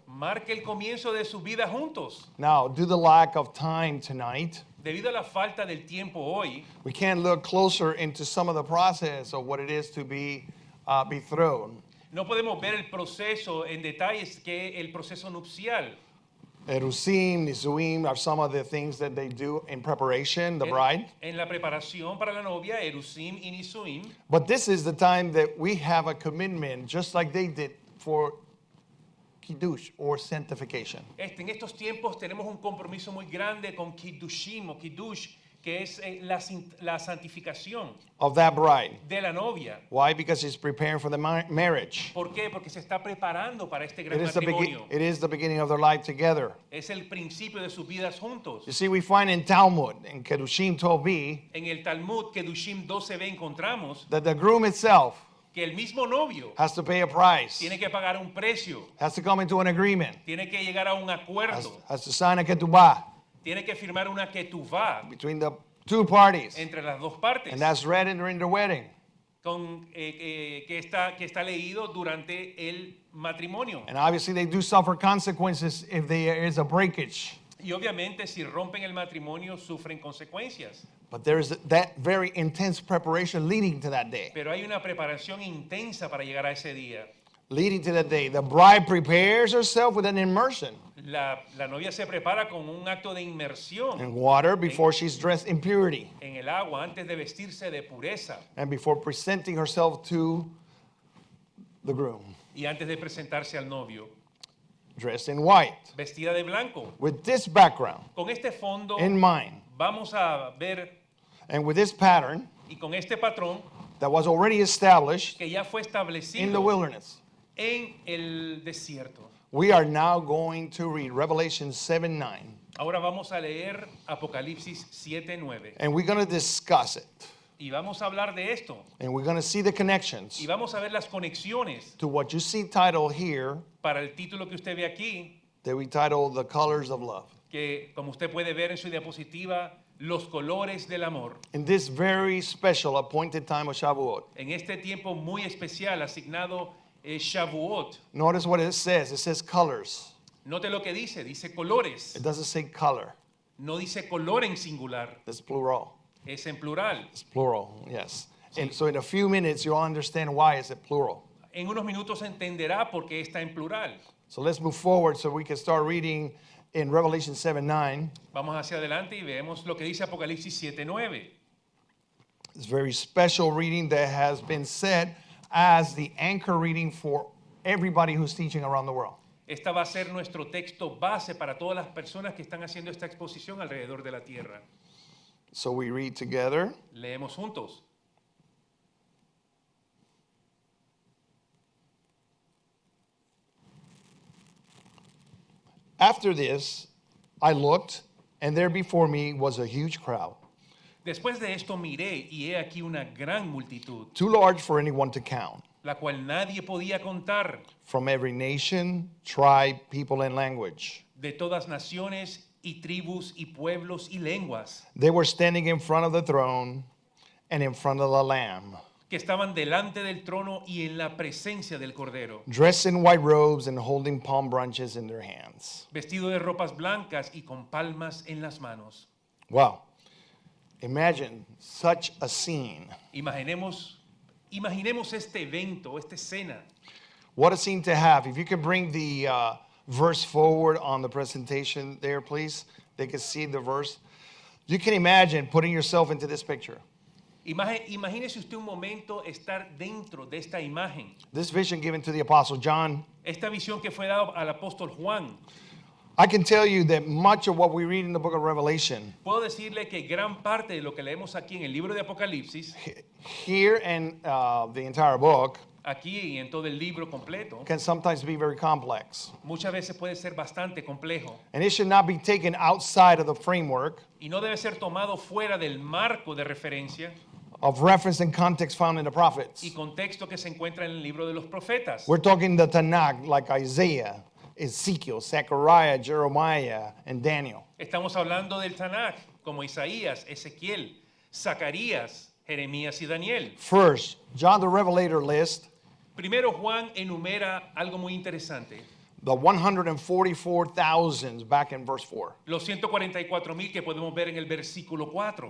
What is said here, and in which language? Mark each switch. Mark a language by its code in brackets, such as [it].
[es] Marca el comienzo de su vida juntos. [en] Now, due to the lack of time tonight, [es] Debido a la falta del tiempo hoy, [en] we can't look closer into some of the process of what it is to be betrothed. [es] no podemos ver el proceso en detalles que el proceso nupcial. [en] Erusim, Nisuim are some of the things that they do in preparation, the bride. [es] En la preparación para la novia, Erusim y Nisuim. [en] But this is the time that we have a commitment, just like they did for Kiddush or sanctification. [es] En estos tiempos tenemos un compromiso muy grande con Kiddushim o Kiddush, que es la santificación [en] Of that bride. [es] de la novia. [en] Why? Because she's preparing for the marriage. [es] ¿Por qué? Porque se está preparando para este gran [en] It [es] matrimonio. [en] is the beginning of their life together. [es] Es el principio de sus vidas juntos. [en] You see, we find in Talmud, in Kedushim 12b, [es] En el Talmud, Kedushim 12b, encontramos [en] that the groom itself [es] que el mismo novio [en] has to pay a price, [es] tiene que pagar un precio, [en] has to come into an agreement, [es] tiene que llegar a un acuerdo, [en] has to sign a ketubah [es] tiene que firmar una ketuvá [en] between the two parties. [es] entre las dos partes, [en] And that's read during the wedding. [es] que está leído durante el matrimonio. [en] And obviously they do suffer consequences if there is a breakage. [es] Y obviamente si rompen el matrimonio sufren consecuencias. [en] But there is that very intense preparation leading to that day. [es] Pero hay una preparación intensa para llegar a ese día. [en] Leading to that day, the bride prepares herself with an immersion [es] La novia se prepara con un acto de inmersión [en] in water before she's dressed in purity [es] en el agua antes de vestirse de pureza [en] and before presenting herself to the groom, [es] y antes de presentarse al novio, [en] dressed in white. [es] vestida de blanco. [en] With this background [es] Con este fondo [en] in mind [es] vamos a ver, [en] and with this pattern [es] y con este patrón [en] that was already established [es] que ya fue [en] in the [es] establecido [en] wilderness, [es] en el desierto. [en] we are now going to read Revelation 7:9, [es] Ahora vamos a leer Apocalipsis 7:9 [en] and we're going to discuss it. [es] y vamos a hablar de esto [en] And we're going to see the connections [es] y vamos a ver las conexiones [en] to what you see titled here [es] para el título que usted ve aquí, [en] that we title The Colors of Love. [es] que como usted puede ver en su diapositiva, los colores del amor. [en] In this very special appointed time of Shavuot, [es] En este tiempo muy especial asignado Shavuot, [en] notice what it says. It says colors. [es] note lo que dice, dice colores, [en] It doesn't say color. [es] no dice color en singular, [en] It's plural. [es] es en plural. [en] It's plural, yes. And so in a few minutes, you'll understand why it's a plural. [es] En unos minutos entenderá por qué está en plural. [en] So let's move forward so we can start reading in Revelation 7:9. [es] Vamos hacia adelante y vemos lo que dice Apocalipsis 7:9. [en] It's a very special reading that has been set as the anchor reading for everybody who's teaching around the world. [es] Esta va a ser nuestro texto base para todas las personas que están haciendo esta exposición alrededor de la tierra. [en] So we read together. [es] Leemos juntos. [en] After this, I looked, and there before me was a huge crowd, [es] Después de esto miré y he aquí una gran multitud, [en] too large for anyone to count, [es] la cual nadie podía contar, [en] from every nation, tribe, people, and language. [es] de todas naciones y tribus y pueblos y lenguas, [en] They were standing in front of the throne and in front of the Lamb, [es] que estaban delante del trono y en la presencia del Cordero, [en] dressed in white robes and holding palm branches in their hands. [es] vestido de ropas blancas y con palmas en las manos. [en] Wow. Imagine such a scene. [es] Imaginemos este evento, esta escena. [en] What a scene to have. If you could bring the verse forward on the presentation there, please. They can see the verse. You can imagine putting yourself into this picture. [es] Imagínese usted un momento estar dentro de esta imagen. [en] This vision given to the Apostle John. [es] Esta visión que fue dada al apóstol Juan. [en] I can tell you that much of what we read in the book of Revelation, [es] Puedo decirle que gran parte de lo que leemos aquí en el libro de Apocalipsis, [en] here in the entire book, [es] aquí y en todo el libro completo, [en] can sometimes be very complex. [es] muchas veces puede ser bastante complejo [en] And it should not be taken outside of the framework [es] y no debe ser tomado fuera del marco de referencia [en] of reference and context found in the prophets. [es] y contexto que se encuentra en el libro de los profetas. [en] We're talking the Tanakh, like Isaiah, Ezekiel, Zechariah, Jeremiah, and Daniel. [es] Estamos hablando del Tanakh, como Isaías, Ezequiel, Zacarías, Jeremías y Daniel. [en] First, John the Revelator list [es] Primero Juan enumera algo muy interesante. [en] the 144,000 back in verse 4. [es] Los 144,000 que podemos ver en el versículo 4.